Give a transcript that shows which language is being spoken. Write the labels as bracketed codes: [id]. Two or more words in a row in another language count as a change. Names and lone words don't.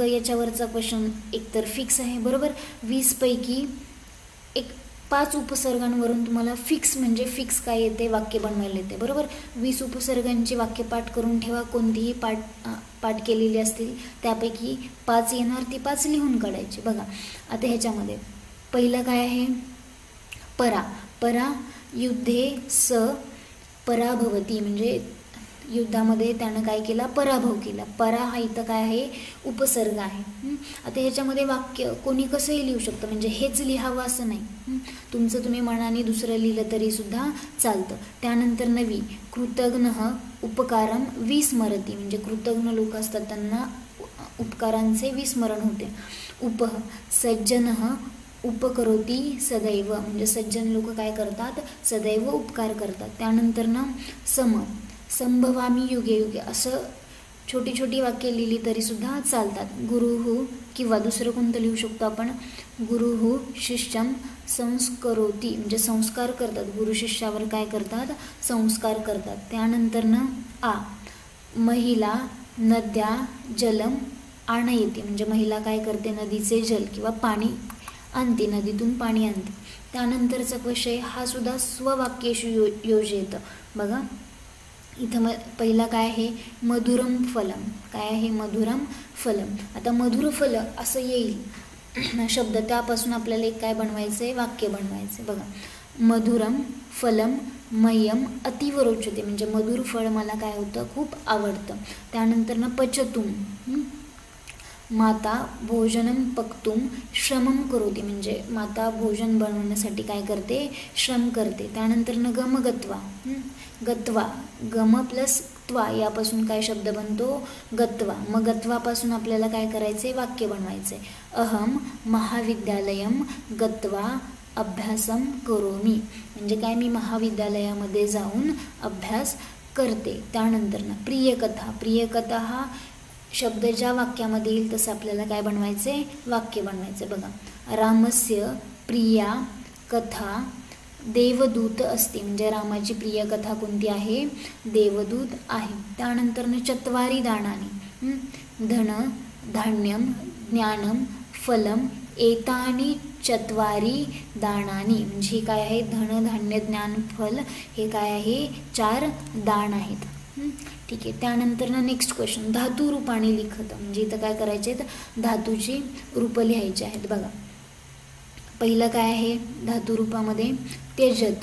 [mr] याच्यावरचा क्वेश्चन एकतर फिक्स आहे. बरोबर, 20 पैकी 5 उपसर्गांवरून तुम्हाला फिक्स म्हणजे फिक्स काय येते, वाक्य बनवायला येते. बरोबर, 20 उपसर्गांची वाक्य पाठ करून ठेवा. कोणतीही पाठ केलेली असतील त्यापैकी 5 येणार, ती 5 लिहून काढायची. बघा आता ह्याच्यामध्ये पहिलं काय आहे, परा. [sa] परा युद्धे स पराभवती, [mr] म्हणजे युद्धामध्ये त्यानं काय केला, पराभव केला. परा हा इथं काय आहे, उपसर्ग आहे. आता ह्याच्यामध्ये वाक्य कोणी कसंही लिहू शकतं, म्हणजे हेच लिहावं असं नाही. तुमचं तुम्ही मनाने दुसरं लिहिलं तरी सुद्धा चालतं. त्यानंतर नवी [sa] कृतघ्न उपकारम विस्मरती, [mr] म्हणजे कृतघ्न लोक असतात त्यांना उपकारांचे विस्मरण होते. [sa] उपह सज्जन उपकरोती सदैव, [mr] म्हणजे सज्जन लोक काय करतात, सदैव उपकार करतात. त्यानंतर ना [sa] सम संभवामी युगे युगे, [mr] असं छोटी छोटी वाक्य लिहिली तरी सुद्धा चालतात. गुरुहु किंवा दुसरं कोणतं लिहू शकतो आपण, [sa] गुरुहु शिष्यम संस्करोती, [mr] म्हणजे संस्कार करतात. गुरु शिष्यावर काय करतात, संस्कार करतात. त्यानंतर ना [sa] आ महिला नद्या जलम आणयती, [mr] म्हणजे महिला काय करते, नदीचे जल किंवा पाणी आणते, नदीतून पाणी आणते. त्यानंतरचा विषय हा सुद्धा [sa] स्ववाक्येषु योजयेत. [mr] बघा इथं पहिला काय आहे, [sa] मधुरम फलम. [mr] काय आहे, [sa] मधुरम फलम. [mr] आता मधुर फल असं येईल शब्द, त्यापासून आपल्याला एक काय बनवायचं आहे, वाक्य बनवायचं. [sa] बघा मधुरम फलम मह्यम अतीव रोचते, [mr] म्हणजे मधुर फळ मला काय होतं, खूप आवडतं. त्यानंतर ना [sa] पचतुम, माता भोजनम पक्तुम श्रमम करोती, [mr] म्हणजे माता भोजन बनवण्यासाठी काय करते, श्रम करते. त्यानंतर न गमगत्वा. गत्वा, गम प्लस त्वा यापासून काय शब्द बनतो, गत्वा. मग गत्वापासून आपल्याला काय करायचे, वाक्य बनवायचे. [sa] अहम महाविद्यालयम गत्वा अभ्यासम करोमी, [mr] म्हणजे काय, मी महाविद्यालयामध्ये जाऊन अभ्यास करते. त्यानंतर ना प्रियकथा. प्रियकथा हा शब्द ज्या वाक्यामध्ये येईल तसं आपल्याला काय बनवायचे, वाक्य बनवायचे. बघा [sa] रामस्य प्रिया कथा [mr] देवदूत असते, म्हणजे रामाची प्रिय कथा कोणती आहे, देवदूत आहे. त्यानंतर न [sa] चत्वारी दानानी, धन धान्यम ज्ञानम फलम एतानी चत्वारी दानानी, [mr] म्हणजे हे काय आहे, धन धान्य ज्ञान फल, हे काय आहे, 4 दान आहेत. ठीक आहे. त्यानंतर ना [en] next question, [sa] धातू रूपाने लिखत, [mr] म्हणजे इथं काय करायचे आहेत, धातूची रूप लिहायची आहेत. बघा पहिलं काय आहे, धातू रूपामध्ये त्यजत.